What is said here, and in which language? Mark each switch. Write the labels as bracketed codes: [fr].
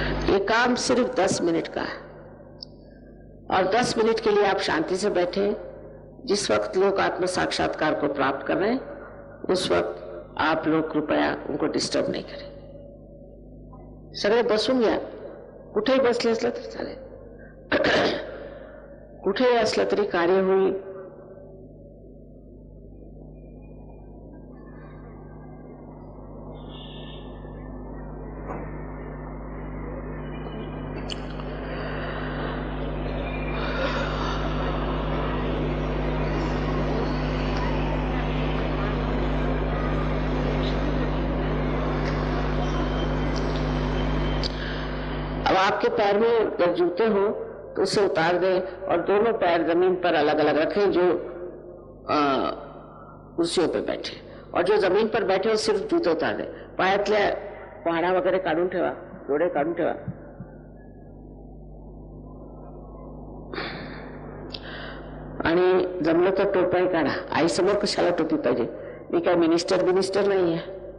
[hi] ये काम सिर्फ 10 मिनट का है, और 10 मिनट के लिए आप शांति से बैठे। जिस वक्त लोग आत्म साक्षात्कार को प्राप्त कर रहे हैं उस वक्त आप लोग कृपया उनको डिस्टर्ब नहीं करें। [mr] सगळे बसून घ्या, कुठेही बसले असलं तरी चालेल, कुठेही असलं तरी कार्य होईल। [hi] आपके पैर में अगर जूते हो तो उसे उतार दें और दोनों पैर जमीन पर अलग अलग रखें जो कुर्सियों पे बैठे, और जो जमीन पर बैठे हो सिर्फ जूते उतार दें। [mr] पायातल्या पहाडा वगैरे काढून ठेवा, डोळे काढून ठेवा। आणि जमलं तर टोपाही काढा। आई समोर कशाला टोपी पाहिजे? मी काय मिनिस्टर नाही आहे।